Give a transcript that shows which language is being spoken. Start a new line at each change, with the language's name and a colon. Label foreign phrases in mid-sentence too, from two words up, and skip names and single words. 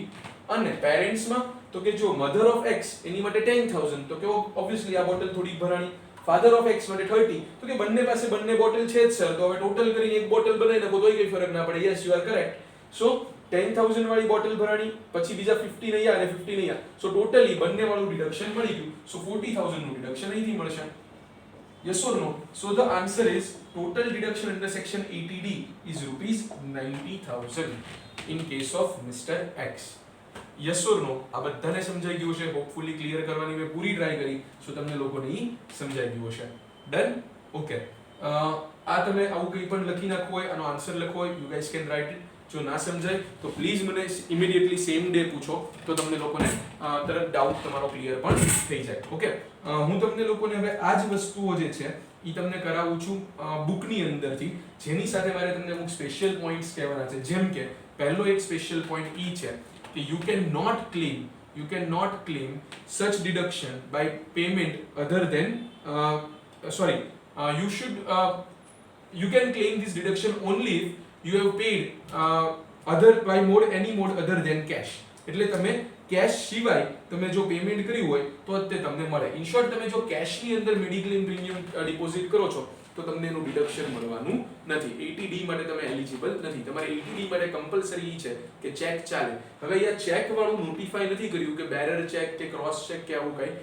Gujarati: અને પેરેન્ટ્સમાં તો કે જો
English: mother of X
Gujarati: એની માટે 10,000, તો કે ઓબ્વિયસલી આ બોટલ થોડી ભરાણી.
English: father of X
Gujarati: માટે 30, તો કે બંને પાસે બંને બોટલ છે જ સર, તો હવે ટોટલ કરીને એક બોટલ બનાવી નાખો તોય કઈ ફરક ના પડે.
English: yes, you are correct.
Gujarati: સો 10,000 વાળી બોટલ ભરાણી, પછી બીજા 15 અહીંયા અને 15 અહીંયા,
English: so totally
Gujarati: બંને વાળું ડિડક્શન મળી ગયું. સો 40,000 નું ડિડક્શન અહીંથી મળશે.
English: Yes or no? So the answer is total deduction under section 80D is rupees 90,000 in case of Mr. X. Yes or no?
Gujarati: આ બધાને સમજાઈ ગયું છે?
English: hopefully clear
Gujarati: કરવાની મેં પૂરી ટ્રાય કરી, સો તમને લોકોને ઈ સમજાઈ ગયું હશે.
English: done? okay.
Gujarati: આ તમે આવું કંઈ પણ લખી નાખવું હોય, આનો આન્સર લખવો હોય,
English: you guys can write it.
Gujarati: જો ના સમજાય તો પ્લીઝ મને
English: immediately same day
Gujarati: પૂછો, તો તમને લોકોને તરત ડાઉટ તમારો ક્લિયર પણ થઈ જાય. ઓકે, હું તમને લોકોને હવે આ જ વસ્તુઓ જે છે એ તમને કરાવું છું બુકની અંદરથી, જેની સાથે મારે તમને અમુક
English: special points
Gujarati: કહેવાના છે. જેમ કે પહેલો એક
English: special point
Gujarati: ઈ છે કે
English: you can not claim such deduction by payment other than you can claim this deduction only if you have paid any mode other than cash.
Gujarati: એટલે તમે કેશ સિવાય તમે જો પેમેન્ટ કર્યું હોય તો જ તે તમને મળે.
English: in short,
Gujarati: તમે જો કેશની અંદર
English: mediclaim premium
Gujarati: ડિપોઝિટ કરો છો તો તમને એનું ડિડક્શન મળવાનું નથી. 80D માટે તમે એલિજિબલ નથી. તમારે 80D માટે કમ્પલસરી છે કે ચેક ચાલે. હવે અહીંયા ચેક વાળું નોટિફાઈ નથી કર્યું કે
English: bearer cheque
Gujarati: કે
English: cross cheque
Gujarati: કે આવું કંઈ.